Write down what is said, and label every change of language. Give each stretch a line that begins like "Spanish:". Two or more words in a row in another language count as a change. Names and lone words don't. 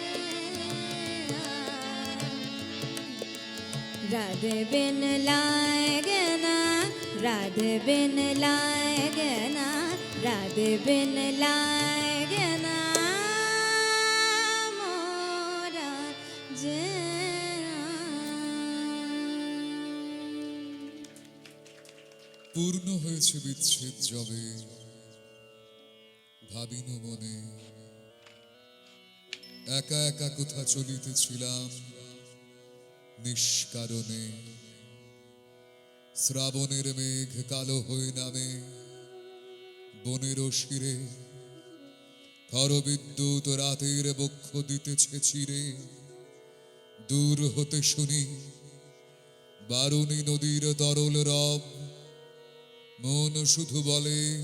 Hindi: राधे बिन लागना राधे बिन लागना राधे बिन लागना मोरा जिया
Bangla: পূর্ণ হয়েছে বিচ্ছেদ যবে ভাবিনু মনে একা একা কোথা চলিতেছিলাম নিষ্কারণে শ্রাবণের মেঘ কালো হয়ে নামে বনের শিরে খরবিদ্যুৎ রাতের বক্ষ দিতেছে চিরে দূর হতে শুনি বারুণী নদীর তরল রব মন শুধু বলে